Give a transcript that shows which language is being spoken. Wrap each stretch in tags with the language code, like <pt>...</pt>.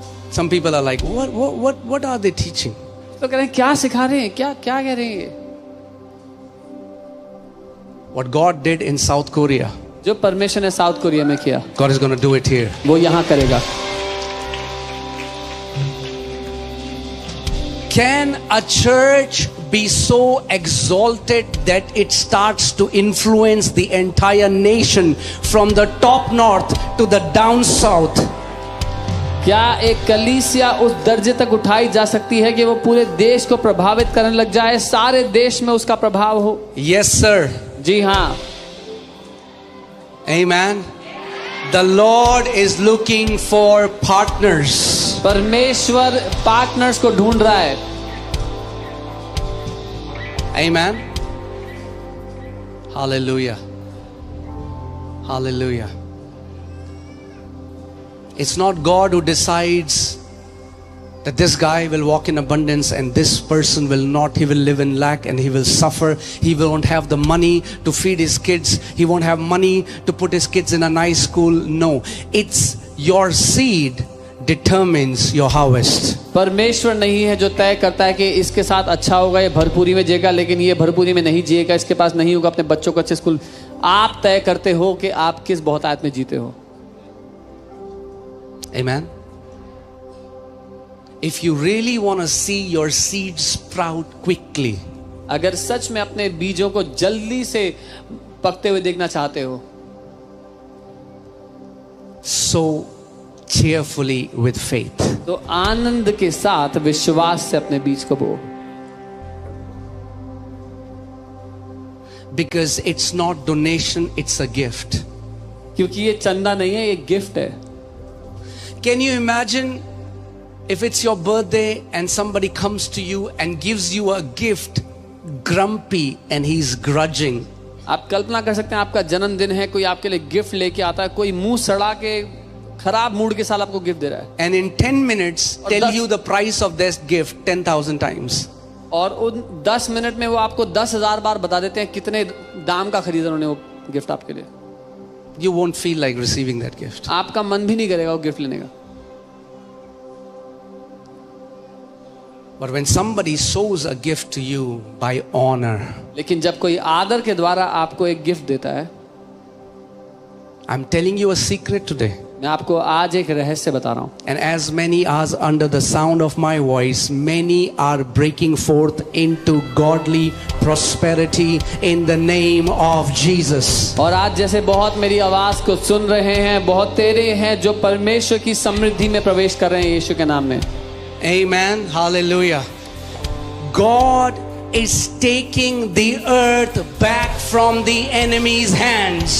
<en>Some people are like, what are they teaching?</en> <hi>तो कह रहे हैं क्या सिखा रहे हैं, क्या क्या कह रहे हैं.</hi> <en>What God did in South Korea,</en> <hi>जो परमेश्वर ने साउथ कोरिया में किया</hi> <en>God is going to do it here.</en> <hi>वो यहाँ करेगा.</hi> <en>Can a church be so exalted that it starts to influence the entire nation from the top north to the down south?</en> <hi>क्या एक कलीसिया उस दर्जे तक उठाई जा सकती है कि वो पूरे देश को प्रभावित करने लग जाए, सारे देश में उसका प्रभाव हो?</hi> <en>Yes, sir.</en> <hi>जी हाँ.</hi> <en>Amen. The Lord is looking for partners.</en> <hi>परमेश्वर पार्टनर्स को ढूंढ रहा है.</hi> <en>Amen. Hallelujah. Hallelujah. It's not God who decides that this guy will walk in abundance and this person will not. He will live in lack and he will suffer. He won't have the money to feed his kids. He won't have money to put his kids in a nice school. No, it's your seed determines your harvest.</en> <hi>परमेश्वर नहीं है जो तय करता है कि इसके साथ अच्छा होगा, ये भरपूरी में जिएगा, लेकिन ये भरपूरी में नहीं जिएगा, इसके पास नहीं होगा अपने बच्चों को अच्छे स्कूल. आप तय करते हो कि आप किस बहुतायत में जीते हो.</hi> <en>Amen. If you really want to see your seed sprout quickly,</en> <hi>अगर सच में अपने बीजों को जल्दी से पकते हुए देखना चाहते हो,</hi> <en>sow cheerfully with faith.</en> <hi>तो आनंद के साथ विश्वास से अपने बीज को बो.</hi> <en>Because it's not donation, it's a gift.</en> <hi>क्योंकि ये चंदा नहीं है, ये गिफ्ट है.</hi> <en>Can you imagine if it's your birthday and somebody comes to you and gives you a gift, grumpy and he's grudging?</en> <hi>आप कल्पना कर सकते हैं आपका जन्मदिन है, कोई आपके लिए गिफ्ट लेके आता है, कोई मुंह सड़ा के खराब मूड के साथ आपको गिफ्ट दे रहा है.</hi> <en>And in 10 minutes tell you the price of this gift 10,000 times.</en> <hi>और उन 10 मिनट में वो आपको 10,000 बार बता देते हैं कितने दाम का खरीदा उन्होंने वो गिफ्ट आपके लिए.</hi> <en>You won't feel like receiving that gift.</en> <hi>आपका मन भी नहीं करेगा वो गिफ्ट लेने का.</hi> <en>But when somebody sows a gift to you by honor,</en> <hi>लेकिन जब कोई आदर के द्वारा आपको एक गिफ्ट देता है,</hi> <en>I'm telling you a secret today.</en> <hi>मैं आपको आज एक रहस्य बता रहा हूं.</hi> <en>And as many as under the sound of my voice, many are breaking forth into godly prosperity in the name of Jesus.</en> <hi>और आज जैसे बहुत मेरी आवाज को सुन रहे हैं, बहुत तेरे हैं जो परमेश्वर की समृद्धि में प्रवेश कर रहे हैं यीशु के नाम में.</hi> <en>Amen. Hallelujah. God is taking the earth back from the enemy's hands.</en>